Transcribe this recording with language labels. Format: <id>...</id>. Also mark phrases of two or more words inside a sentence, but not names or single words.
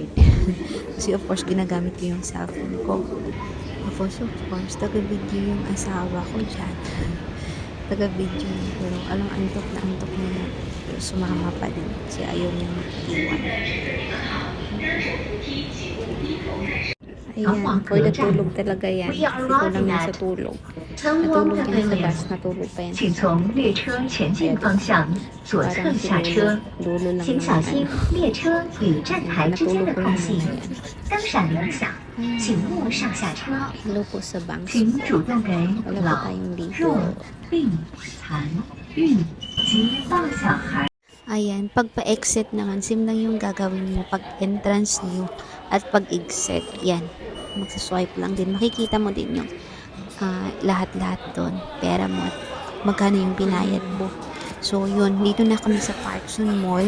<tl>Kasi</tl> <en>of course,</en> <tl>ginagamit ko yung cellphone ko. Tapos</tl> <en>of course,</en> <tl>taga-video yung asawa ko dyan. Taga-video, pero alang antok na pero sumama pa din kasi ayaw niya mag-iwan. Ayan,</tl> <en>for the</en> <tl>tulog talaga yan. Kasi kulang yan sa tulog. Natulog yan sa bus, natulog pa yan</tl> <zh>请从列车前进方向左侧下车，</zh> <tl>dulo lang</tl> <zh>请小心</zh> <tl>naman.</tl> <zh>列车与站台之间的空隙，灯闪铃响，请勿上下车，</zh> <tl>Hello po sa banks</tl> <zh>请</zh> <tl>po.</tl> <zh>主动给</zh> <tl>Wala po</tl> <zh>老、</zh> <tl>tayong dito.</tl> <zh>弱、病、残、孕及抱小孩。</zh> <tl>Ayan, pag pa-exit naman, same lang yung gagawin mo pag entrance nyo at pag-exit. Yan, magsaswipe lang din. Makikita mo din yung lahat-lahat doon. Pera mo at magkano yung binayad mo. So, yun, dito na kami sa Parkson Mall.</tl>